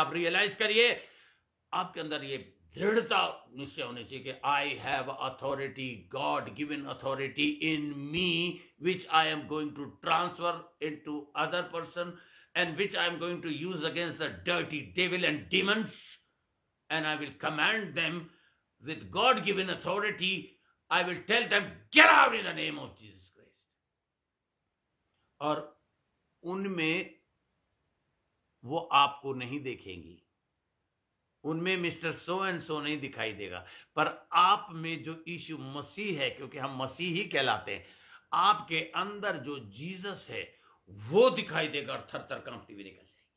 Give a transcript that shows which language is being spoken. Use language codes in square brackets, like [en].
[hi] आप रियलाइज करिए, आपके अंदर ये दृढ़ता निश्चय होने चाहिए कि [en] I have authority, God given authority in me, which I am going to transfer into other person, and which I am going to use against the dirty devil and demons, and I will command them with God-given authority. I will tell them, get out in the name of Jesus Christ. [hi] और उनमें वो आपको नहीं देखेंगी, उनमें mister so and so नहीं दिखाई देगा, पर आप में जो यीशु मसीह है, क्योंकि हम मसीह ही कहलाते हैं, आपके अंदर जो जीसस है वो दिखाई देगा, और थर थर कांपती हुई निकल जाएगी।